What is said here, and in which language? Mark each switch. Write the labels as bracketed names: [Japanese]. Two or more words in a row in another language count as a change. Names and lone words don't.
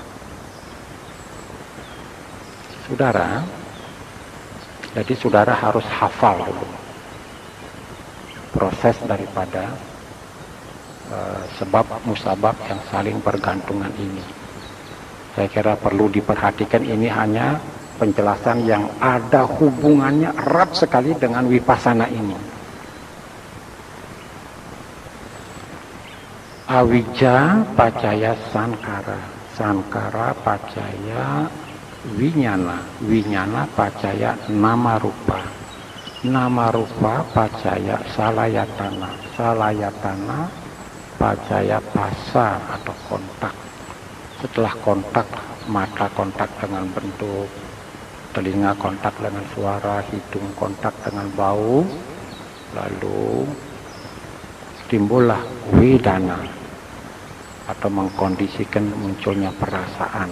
[Indonesian] Saudara, jadi saudara harus hafal dulu proses daripada sebab musabab yang saling bergantungan ini. Saya kira perlu diperhatikan, ini hanya penjelasan yang ada hubungannya erat sekali dengan Vipassana ini. [Pali] Awija pacaya sankara, sankara pacaya winyana, winyana pacaya nama rupa, nama rupa pacaya salayatana, salayatana pacaya pasa [Indonesian] atau kontak. Setelah kontak, mata kontak dengan bentuk, telinga kontak dengan suara, hidung kontak dengan bau, lalu timbullah wedana atau mengkondisikan munculnya perasaan.